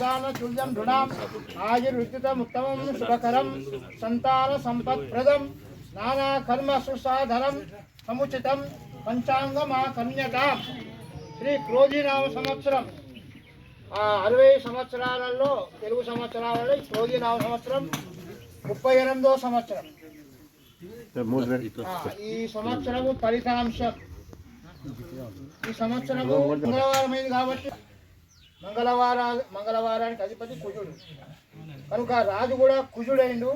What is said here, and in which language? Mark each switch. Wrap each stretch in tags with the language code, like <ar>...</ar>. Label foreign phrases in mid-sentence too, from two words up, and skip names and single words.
<sa>तुल्यं दृढाम् आयुर्विद्युतम् उत्तमं शुभकरं संतान संपत्प्रदं नाना कर्म सुसाधनं समुचितं పంచాంగమాకన్యతాం.</sa> <te>శ్రీ క్రోధీనామ సంవత్సరం 60 సంవత్సరాలలో తెలుగు సంవత్సరాలలో క్రోధీనామ సంవత్సరం 38వ సంవత్సరం. ఈ సంవత్సరము ఫలితాంశం ఈ సంవత్సరము మంగళవారం అయింది కాబట్టి మంగళవారానికి అధిపతి కుజుడు కనుక రాజు కూడా కుజుడైండు.</te>